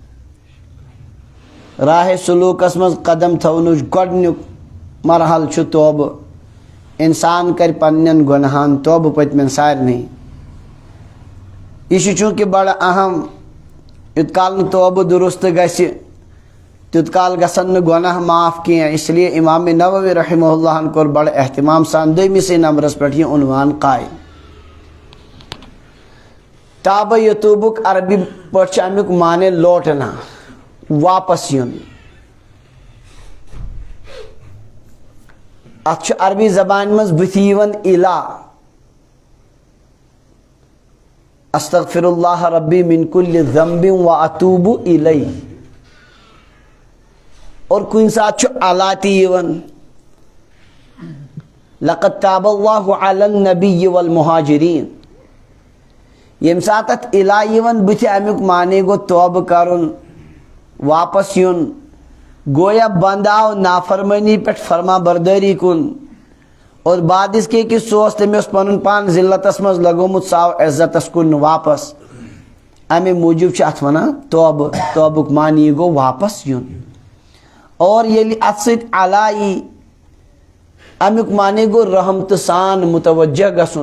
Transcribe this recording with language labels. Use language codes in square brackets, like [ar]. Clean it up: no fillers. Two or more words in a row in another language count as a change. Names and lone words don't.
[ks] راہِ سلوٗکس منٛز قدم تھاونٕچ گۄڈنیُک مرحل چھُ توبہٕ انسان کرِ پننٮ۪ن گۄنہان توبہٕ پٔتمٮ۪ن سارنٕے یہ چھُ چوٗنٛکہِ بڑٕ اہم یوٗت کال نہٕ توبہٕ درست گژھِ تیوٗت کال گژھن نہٕ گۄناہ معاف کینٛہہ [ur] اس لیے [ks] امام نووی [ar] رحمہ اللہ [ks] کوٚر بڑٕ احتمام سان 2مِسٕے نمبرس پٮ۪ٹھ یہِ عنوان قائم تابہ یتوبُک عربی پٲٹھۍ چھُ امیُک معنی لوٹنا واپس یُن اتھ چھُ عربی زبانہِ منٛز بٕتھِ یِوان اِلا [ar] استغفر اللہ ربی من کل ذنب واتوب الیہ [ks] اور کُنہِ ساتہٕ چھُ علا تہِ یِوان [ar] لقد تاب اللہ علی النبی والمہاجرین [ks] ییٚمہِ ساتہٕ اتھ الا یِوان بٕتھِ امیُک معنی گوٚو توبہٕ کرُن واپس یُن گویا بنٛد آو نافرمٲنی پٮ۪ٹھ فرما بردٲری کُن [ur] اور بعد اس کے کہ [ks] سُہ اوس تٔمۍ اوس پنُن پان ذلتس منٛز لگومُت سُہ آو عزتس کُن واپس امے موٗجوٗب چھِ اتھ ونان توبہٕ توبُک معنی گوٚو واپس یُن اور ییٚلہِ اتھ سۭتۍ علا یی امیک معنی گو رحمت سان متوجہ گسن.